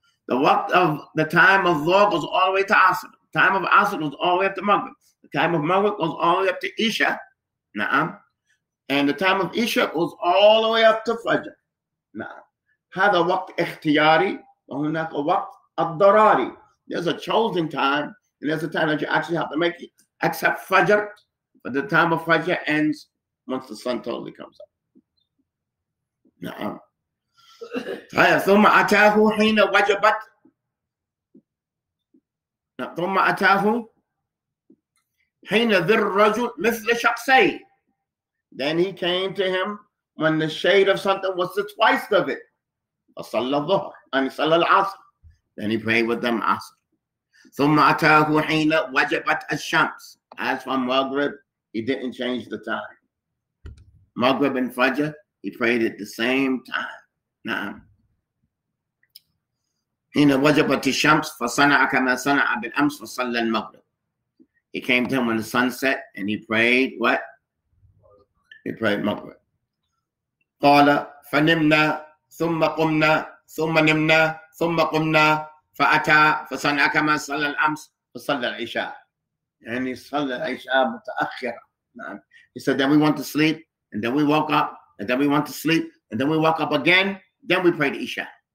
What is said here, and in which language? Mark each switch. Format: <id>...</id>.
<en>The waqt of the time of Dhuhr goes all the way to Asr. The time of Asr goes all the way up to Maghrib. The time of Maghrib goes all the way up to Isha. Na'am. And the time of Isha goes all the way up to Fajr. Na'am.</en> <ar>هذا وقت اختياري وهناك وقت الضراري.</ar> <en>There's a chosen time and there's a time that you actually have to make it. Except Fajr, but the time of Fajr ends once the sun totally comes up. Na'am.</en> <ar>ثم أتاه حين وجبت ثم أتاه حين ذر الرجل مثل شخصي.</ar> <en>Then he came to him when the shade of something was the twice of it.</en> <ar>فصلى الظهر and صلى العصر.</ar> <en>Then he prayed with them Asr.</en> <ar>ثم أتاه حين وجبت الشمس.</ar> <en>As from Maghrib, he didn't change the time. Maghrib and Fajr, he prayed at the same time. نعم.</en> <ar>حين وجبت الشمس فصنع كما صنع بالأمس فصلى المغرب.</ar> <en>He came to him when the sun set and he prayed what? He prayed Maghrib.</en> <ar>قال فنمنا ثم قمنا ثم نمنا ثم قمنا فأتى فصنع كما صلى الأمس فصلى العشاء.</ar> <en>And he</en> <ar>صلى العشاء متأخرة. نعم.</ar> <en>He said then we went to sleep and then we woke up and then we went to sleep and then we woke up again. Then we prayed Isha.</en>